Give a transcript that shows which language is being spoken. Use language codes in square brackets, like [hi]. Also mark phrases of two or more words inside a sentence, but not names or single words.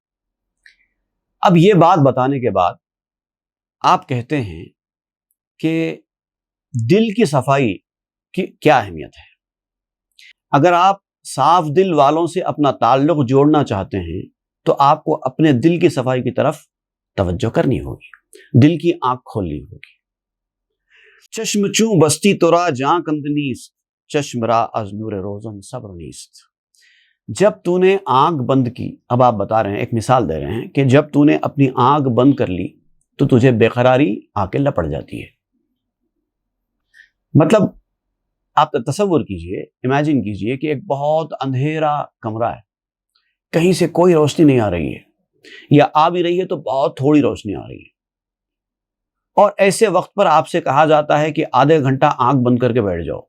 [ur] اب یہ بات بتانے کے بعد آپ کہتے ہیں کہ دل کی صفائی کی کیا اہمیت ہے. اگر آپ صاف دل والوں سے اپنا تعلق جوڑنا چاہتے ہیں تو آپ کو اپنے دل کی صفائی کی طرف توجہ کرنی ہوگی, دل کی آنکھ کھولنی ہوگی. [fa] چشم چوں بستی تورا جاں کندنیس, چشم را از نور روزن صبر نیست. [ur] جب تو نے آنکھ بند کی، اب آپ بتا رہے ہیں، ایک مثال دے رہے ہیں کہ جب تو نے اپنی آنکھ بند کر لی تو تجھے بے قراری آ کے لپٹ جاتی ہے. مطلب آپ تصور کیجئے، امیجن کیجئے کہ ایک بہت اندھیرا کمرہ ہے، کہیں سے کوئی روشنی نہیں آ رہی ہے، یا آ بھی رہی ہے تو بہت تھوڑی روشنی آ رہی ہے، اور ایسے وقت پر آپ سے کہا جاتا ہے کہ آدھے گھنٹہ آنکھ بند کر کے بیٹھ جاؤ.